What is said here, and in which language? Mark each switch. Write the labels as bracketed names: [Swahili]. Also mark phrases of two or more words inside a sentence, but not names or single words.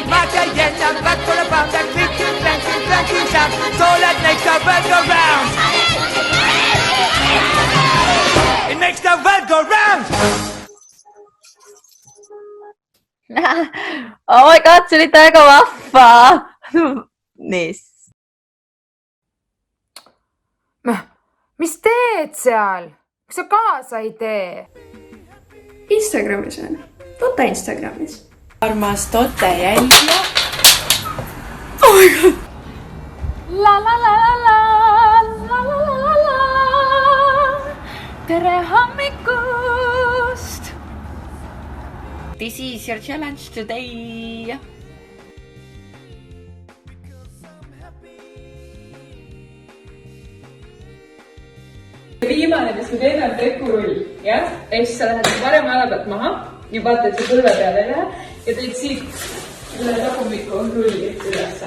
[English] Marca yetta, back for the pound, that clinking sound. So that makes the world go round. It makes the world go round. Oh my God, [Estonian] see oli täiega vahva. Nice. Mis teed seal? Miks sa kaasa ei tee? Instagramis on. Tote Instagramis. Armas Tote jälgija. [English] Oh my God! La la la la la la la la la. [Estonian] Tere hommikust! [English] This is your challenge today. [Estonian] Viimane, mis me teeme, on tekurull, jah? Ehk siis sa lähed varem ala pealt maha ja vaatad, et see põlve peale ei lähe ja teed siit üle tagumikku rulli ülesse.